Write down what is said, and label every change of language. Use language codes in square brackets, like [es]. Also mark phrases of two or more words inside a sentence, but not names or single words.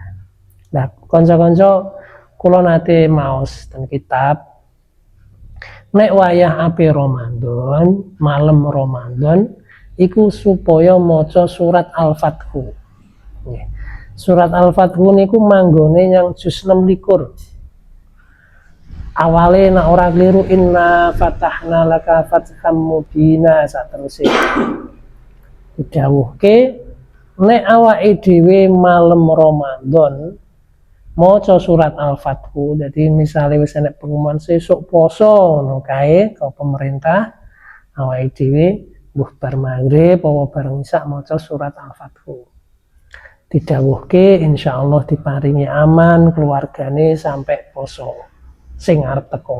[jv] Lah kanca-kanca kula nate maos ten kitab nek wayah ape Ramadan, malam Ramadan iku supaya maca surat Al-Fathu. Nggih. Surat Al-Fathu niku manggone yang juz 26. Awale nek ora kliru [ar] إنا فتحنا لك فتحا مبينا [jv] sateruse. Didhawuhke nek awake dhewe malam Ramadan maca surat Al-Fathu. Jadi misalnya wis enek pengumuman sesuk poso ngono kae ke pemerintah awake dhewe mbuh bar magrib apa bareng isak maca surat Al-Fathu. Didhawuhke insyaallah diparingi aman keluargane sampai poso sing arep teko.